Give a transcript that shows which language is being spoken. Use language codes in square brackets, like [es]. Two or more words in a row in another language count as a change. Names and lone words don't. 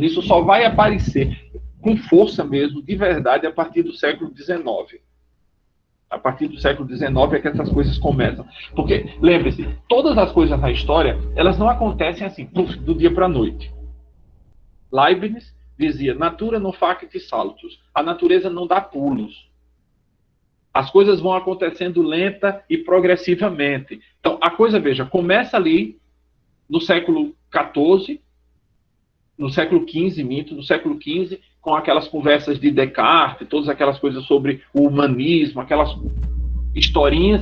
[pt] Isso só vai aparecer com força mesmo, de verdade, a partir do século XIX. A partir do século XIX é que essas coisas começam. Porque, lembre-se, todas as coisas na história, elas não acontecem assim, do dia para a noite. Leibniz dizia, [la] natura non facit saltus. [pt] A natureza não dá pulos. As coisas vão acontecendo lenta e progressivamente. Então, a coisa, veja, começa ali no século XIV, no século XV, no século XV, com aquelas conversas de Descartes, todas aquelas coisas sobre o humanismo, aquelas historinhas.